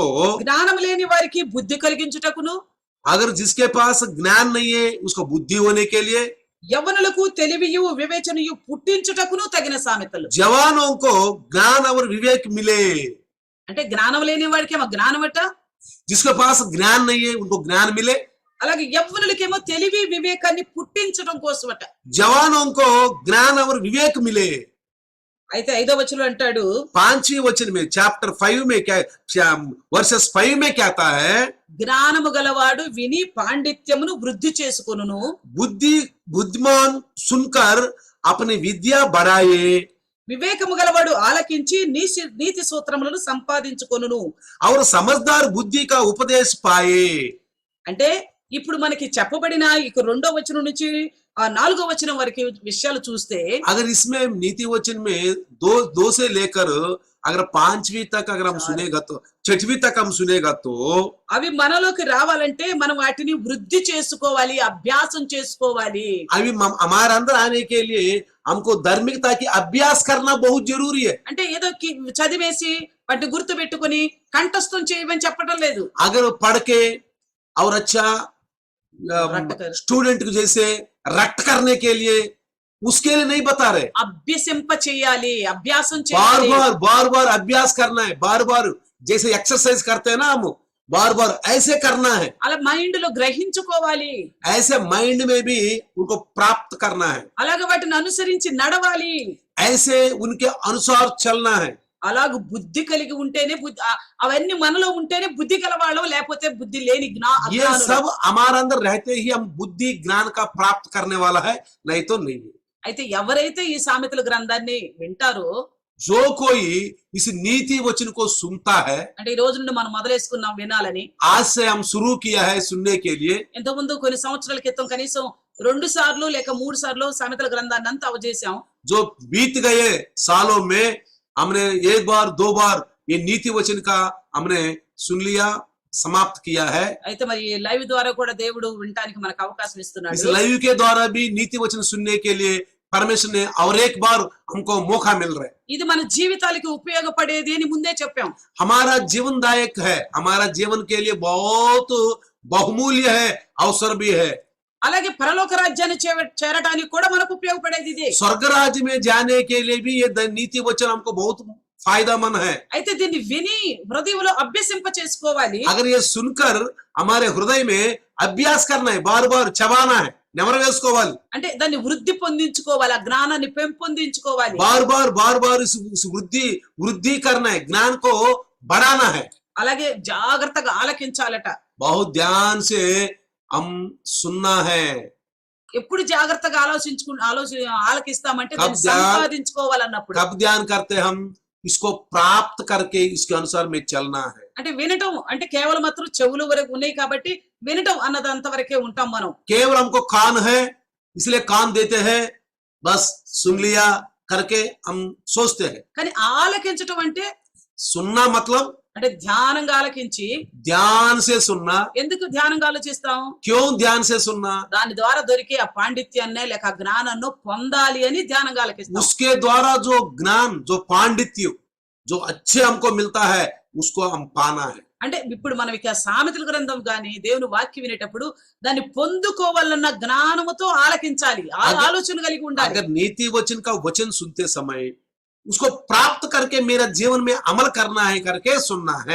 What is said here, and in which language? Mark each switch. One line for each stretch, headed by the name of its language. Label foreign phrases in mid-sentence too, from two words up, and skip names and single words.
Telugu: జ్ఞానం లేని వారికి బుద్ధి కలిగించుటకును,
Hindi: अगर जिसके पास ज्ञान नहीं है उसको बुद्धि होने के लिए,
Telugu: యవ్వనులకు తెలివియు వివేచనయు పుట్టించుటకును తగిన సామెతలు.
Hindi: जवानों को ज्ञान और विवेक मिले.
Telugu: అంటే జ్ఞానం లేని వాడికి ఏమో జ్ఞానమట,
Hindi: जिसके पास ज्ञान नहीं है उनको ज्ञान मिले.
Telugu: అలాగే యవ్వనులకేమో తెలివి వివేకాన్ని పుట్టించడం కోసమట.
Hindi: जवानों को ज्ञान और विवेक मिले.
Telugu: అయితే 5వ వచనం అంటాడు
Hindi: 5वें वचन में चैप्टर 5 में क्या वर्सेस 5 में कहता है
Telugu: జ్ఞానము గలవాడు విని పాండిత్యమును వృద్ధి చేసుకొనును.
Hindi: बुद्धिमान सुनकर अपनी विद्या बढ़ाए.
Telugu: వివేకము గలవాడు ఆలకించి నీతి సూత్రములను సంపాదించుకొనును.
Hindi: और समझदार बुद्धि का उपदेश पाए.
Telugu: అంటే ఇప్పుడు మనకి చెప్పబడిన ఇక 2వ వచనం నుంచి 4వ వచనం వరకు విషయాలు చూస్తే,
Hindi: अगर इसमें नीति वचन में दो से लेकर अगर 5वीं तक अगर हम सुनेगा तो 6वीं तक हम सुनेगा तो
Telugu: అవి మనలోకి రావాలంటే మనం వాటిని వృద్ధి చేసుకోవాలి, అభ్యాసం చేసుకోవాలి.
Hindi: अभी हमारे अंदर आने के लिए हमको धार्मिकता की अभ्यास करना बहुत जरूरी है.
Telugu: అంటే ఏదో చదివేసి వాటి గుర్తు పెట్టుకుని కంఠస్థం చేయమని చెప్పడం లేదు.
Hindi: अगर पढ़ के और अच्छा स्टूडेंट को जैसे रट करने के लिए उसके लिए नहीं बता रहे.
Telugu: అభ్యసింప చేయాలి, అభ్యాసం
Hindi: बार
Telugu: చేయాలి.
Hindi: बार अभ्यास करना है. बार जैसे एक्सरसाइज करते हैं ना हम बार ऐसे करना है.
Telugu: అలా మైండ్ లో గ్రహించుకోవాలి,
Hindi: ऐसे माइंड में भी उनको प्राप्त करना है.
Telugu: అలాగే వాటిని అనుసరించి నడవాలి,
Hindi: ऐसे उनके अनुसार चलना है.
Telugu: అలాగ బుద్ధి కలిగి ఉంటేనే అవన్నీ మనలో ఉంటేనే బుద్ధి గలవాళ్ళం, లేకపోతే బుద్ధి లేని
Hindi: ये सब हमारे अंदर रहते ही हम बुद्धि ज्ञान का प्राप्त करने वाला है, नहीं तो नहीं.
Telugu: అయితే ఎవరైతే ఈ సామెతల గ్రంథాన్ని వింటారో
Hindi: जो कोई इस नीति वचन को सुनता है,
Telugu: అంటే ఈ రోజు నుండి మనం మొదలేసుకున్నాం వినాలని.
Hindi: आज से हम शुरू किया है सुनने के लिए,
Telugu: ఇంతకుముందు కొన్ని సంవత్సరాల క్రితం కనీసం 2 సార్లు లేక 3 సార్లు సామెతల గ్రంథాన్ని అంతా అవజేశాం.
Hindi: जो बीत गए सालों में हमने एक बार दो बार ये नीति वचन का हमने सुन लिया, समाप्त किया है.
Telugu: అయితే మరి లైవ్ ద్వారా కూడా దేవుడు వినటానికి మనకు అవకాశం
Hindi: इस
Telugu: ఇస్తున్నాడు.
Hindi: लाइव के द्वारा भी नीति वचन सुनने के लिए परमेश्वर ने और एक बार हमको मौका मिल रहा है.
Telugu: ఇది మన జీవితాలకి ఉపయోగపడేది అని ముందే చెప్పాం.
Hindi: हमारा जीवनदायक है, हमारा जीवन के लिए बहुत बहुमूल्य है, अवसर भी है.
Telugu: అలాగే పరలోక రాజ్యాన్ని చేరటానికి కూడా మనకు ఉపయోగపడేది ఇదే.
Hindi: स्वर्ग राज्य में जाने के लिए भी ये नीति वचन हमको बहुत फायदामंद है.
Telugu: అయితే దీన్ని విని హృదయంలో అభ్యసింప చేసుకోవాలి.
Hindi: अगर ये सुनकर हमारे हृदय में अभ्यास करना है, बार बार चबाना है,
Telugu: నెమరు వేసుకోవాలి. అంటే దాన్ని వృద్ధి పొందించుకోవాలి, ఆ జ్ఞానాన్ని పెంపొందించుకోవాలి.
Hindi: बार बार इस वृद्धि करना है, ज्ञान को बढ़ाना है.
Telugu: అలాగే జాగ్రత్తగా ఆలకించాలట.
Hindi: बहुत ध्यान से हम सुनना है.
Telugu: ఎప్పుడు జాగ్రత్తగా ఆలకిస్తామంటే
Hindi: కబ్
Telugu: దాన్ని సంపాదించుకోవాలన్నప్పుడు.
Hindi: कब ध्यान करते हम इसको प्राप्त करके इसके अनुसार में चलना है.
Telugu: అంటే వినటం అంటే కేవలం మాత్రం చెవుల వరకు ఉన్నాయి కాబట్టి వినటం అన్నది అంతవరకే ఉంటాం మనం.
Hindi: केवल हमको कान है इसलिए कान देते हैं, बस सुन लिया करके हम सोचते हैं.
Telugu: కానీ ఆలకించటం అంటే
Hindi: सुनना मतलब
Telugu: అంటే ధ్యానంగా ఆలకించి.
Hindi: ध्यान से सुनना.
Telugu: ఎందుకు ధ్యానంగా ఆలోచిస్తాం?
Hindi: क्यों ध्यान से सुनना?
Telugu: దాని ద్వారా దొరికే ఆ పాండిత్యాన్ని లేక ఆ జ్ఞానాన్ని పొందాలి అని ధ్యానంగా ఆలకిస్తాం.
Hindi: उसके द्वारा जो ज्ञान, जो पांडित्य, जो अच्छे हमको मिलता है उसको हम पाना है.
Telugu: అంటే ఇప్పుడు మనం ఇక సామెతల గ్రంథం గాని దేవుని వాక్యం వినేటప్పుడు దాన్ని పొందుకోవాలన్న జ్ఞానముతో ఆలకించాలి, ఆలోచన కలిగి ఉండాలి.
Hindi: अगर नीति वचन का वचन सुनते समय उसको प्राप्त करके मेरा जीवन में अमल करना है करके सुनना है.